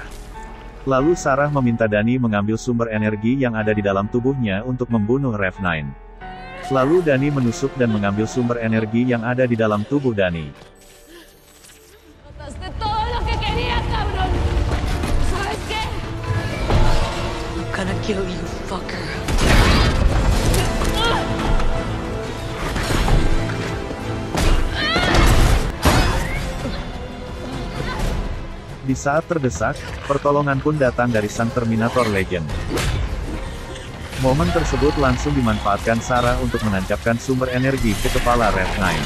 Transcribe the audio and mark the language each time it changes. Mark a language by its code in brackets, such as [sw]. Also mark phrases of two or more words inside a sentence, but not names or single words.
[id] Lalu Sarah meminta Danny mengambil sumber energi yang ada di dalam tubuhnya untuk membunuh Rev9. Lalu Danny menusuk dan mengambil sumber energi yang ada di dalam tubuh Danny. [es] Mataste todo lo que quería, cabrón. ¿Sabes qué? [en] I'm gonna kill you, fucker. [id] Di saat terdesak, pertolongan pun datang dari sang Terminator Legend. Momen tersebut langsung dimanfaatkan Sarah untuk menancapkan sumber energi ke kepala Rev9.